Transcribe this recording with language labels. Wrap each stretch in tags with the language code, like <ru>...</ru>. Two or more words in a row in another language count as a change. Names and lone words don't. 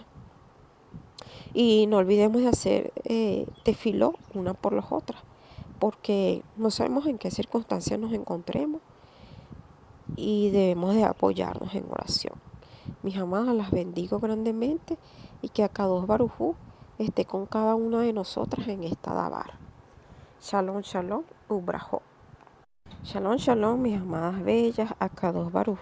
<es>Y no olvidemos de hacer tefiló una por las otras, porque no sabemos en qué circunstancias nos encontremos y debemos de apoyarnos en oración. Mis amadas, las bendigo grandemente y que</es> <he>הקדוש ברוך הוא</he> <es>esté con cada una de nosotras en esta dabar.</es> <he>שלום שלום וברכה שלום שלום,</he> <es>mis amadas bellas,</es> <he>הקדוש ברוך</he>